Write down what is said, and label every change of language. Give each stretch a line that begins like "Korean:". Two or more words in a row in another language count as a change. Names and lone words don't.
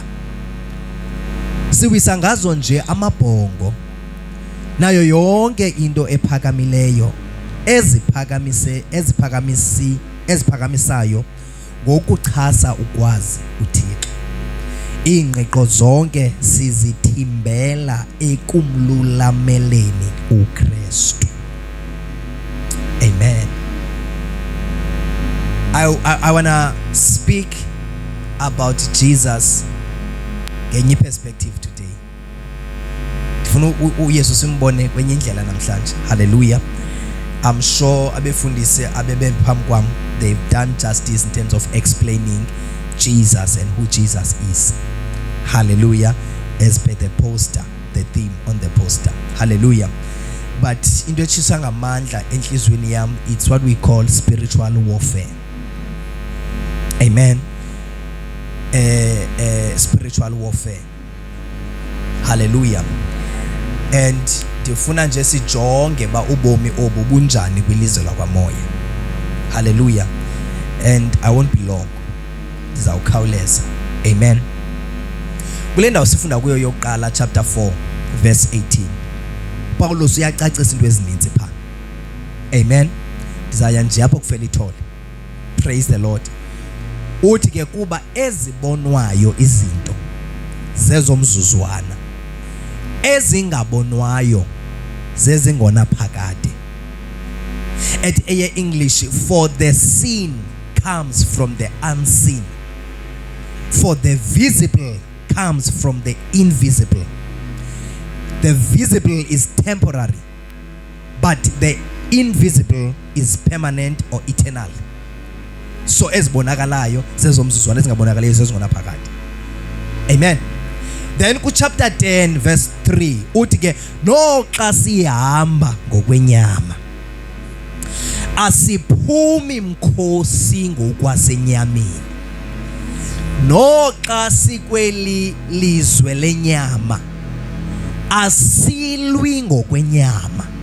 Xhosa: Siwisa ngazo nje amabhongo nayo yonke into ephakamileyo eziphakamisayo ngokuchasa ukwazi uThixo. Iingqiqo zonke sizithimbela ekumlulameleni uKristu. Amen.
English: I want to speak about Jesus ngenye perspective today.
Xhosa: Ndifuna uYesu simbone kwenye indlela namhlanje. Hallelujah.
English: I'm sure
Xhosa: abefundisi abebephambi kwam,
English: they've done justice in terms of explaining Jesus and who Jesus is. Hallelujah. As per the poster, the theme on the poster.
Xhosa: Hallelujah. But into etshiswa ngamandla enhlizweni yam,
English: it's what we call spiritual warfare. Amen. Spiritual warfare. Hallelujah.
Xhosa: And ndifuna nje sijonge ba ubomi obu bunjani kwilizwe lakwamoya.
English: Hallelujah. And I won't be long.
Xhosa: Ndizawukhawuleza. Amen. Kule ndawo sifunda kuyo yokuqala
English: chapter 4 verse 18.
Xhosa: Paulos uyacacisa into ezininzi pha. Amen. Ndizaya nje apho kufela ithole.
English: Praise the Lord.
Xhosa: Uthi ke kuba ezibonwayo izinto zezomzuzwana, ezingabonwayo zezingona phakade.
English: At English, for the seen comes from the unseen, for the visible comes from the invisible. The visible is temporary, but the invisible is permanent or eternal.
Xhosa: So ezibonakalayo zezomzuzwana, ezingabonakalayo zezingona phakade. Amen. Then ku
English: chapter 10 verse 3
Xhosa: uthi ke noxa sihamba ngokwenyama asiphumi mkhosi ngokwasenyameni, noxa sikweli lizwe lenyama asilwi ngokwenyama.